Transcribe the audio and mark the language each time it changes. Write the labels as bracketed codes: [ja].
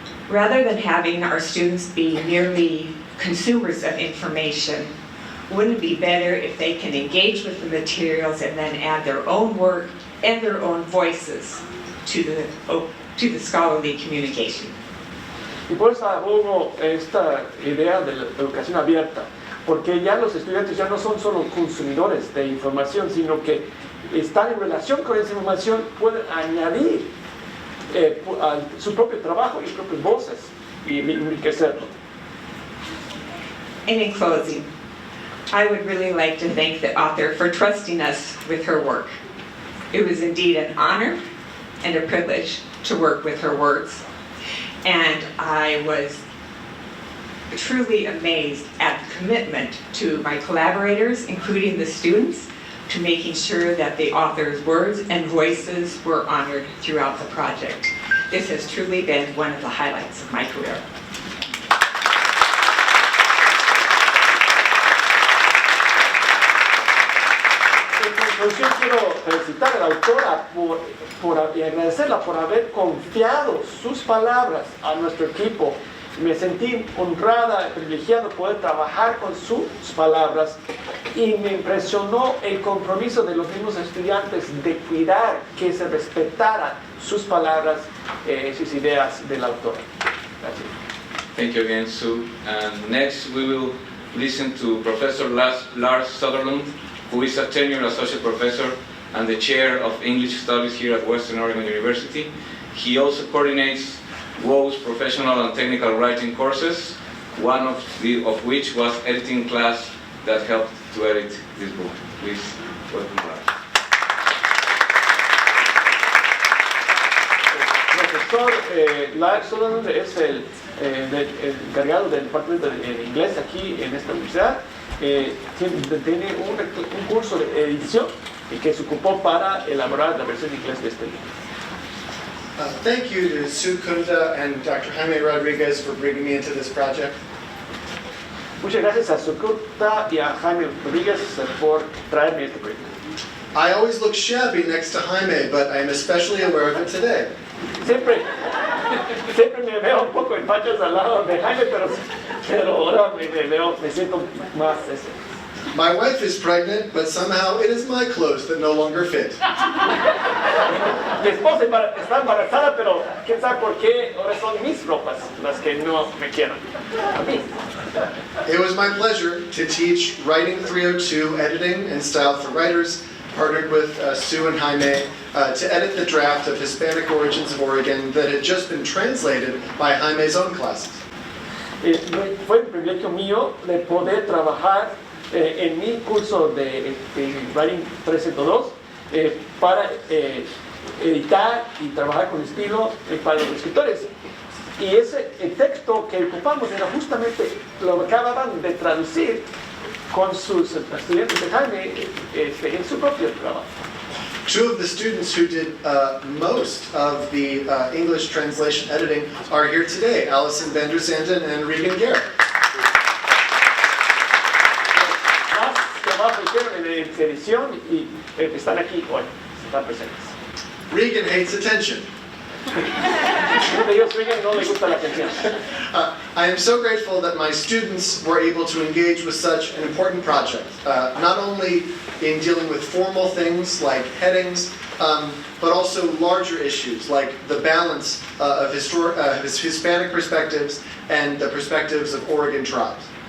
[en] Rather than having our students be merely consumers of information, wouldn't it be better if they can engage with the materials and then add their own work and their own voices to the scholarly communication? [es] Y por eso abogo esta idea de la educación abierta, porque ya los estudiantes ya no son solo consumidores de información, sino que están en relación con esa información, pueden añadir a su propio trabajo y sus propias voces y enriquecerlo. [en] And in closing, I would really like to thank the author for trusting us with her work. It was indeed an honor and a privilege to work with her words. And I was truly amazed at the commitment to my collaborators, including the students, to making sure that the author's words and voices were honored throughout the project. This has truly been one of the highlights of my career. [es] Yo quiero felicitar a la autora y agradecerla por haber confiado sus palabras a nuestro equipo. Me sentí honrada, privilegiado poder trabajar con sus palabras y me impresionó el compromiso de los mismos estudiantes de cuidar que se respetaran sus palabras, sus ideas de la autora. Gracias. [en] Thank you again, Sue. And next we will listen to Professor Lars Sutherland, who is a tenured associate professor and the chair of English Studies here at Western Oregon University. He also coordinates WO's professional and technical writing courses, one of which was editing class that helped to edit this book. Please welcome Lars. [es] Profesor Lars Sutherland es el encargado del departamento de inglés aquí en esta universidad. Tiene un curso de edición y que se ocupó para elaborar la versión en inglés de este libro. [en] Thank you to Sue Kunta and Dr. Jaime Rodriguez for bringing me into this project. [es] Muchas gracias a Sue Kunta y a Jaime Rodríguez por traerme este proyecto. [en] I always look shabby next to Jaime, but I am especially aware of it today. [es] Siempre me veo un poco en pachos al lado de Jaime, pero ahora me siento más ese. [en] My wife is pregnant, but somehow it is my clothes that no longer fit. [es] Mi esposa está embarazada, pero quién sabe por qué ahora son mis ropas las que no me quedan. A mí. [en] It was my pleasure to teach Writing 302, Editing and Style for Writers, partnered with Sue and Jaime to edit the draft of Hispanic Origins of Oregon that had just been translated by Jaime's own classes. [es] Fue el privilegio mío de poder trabajar en mi curso de Writing 302 para editar y trabajar con estilo para los escritores. Y ese el texto que ocupamos era justamente lo que acababan de traducir con sus estudiantes de Jaime en su propio trabajo. [en] Two of the students who did most of the English translation editing are here today, Allison van der Zanden and Regan Garrett. [es] Más trabajo hicieron en edición y están aquí hoy, están presentes. [en] Regan hates attention. [es] Uno de ellos, Regan, no le gusta la atención. [en] I am so grateful that my students were able to engage with such an important project, not only in dealing with formal things like headings, but also larger issues like the balance of Hispanic perspectives and the perspectives of Oregon tribes.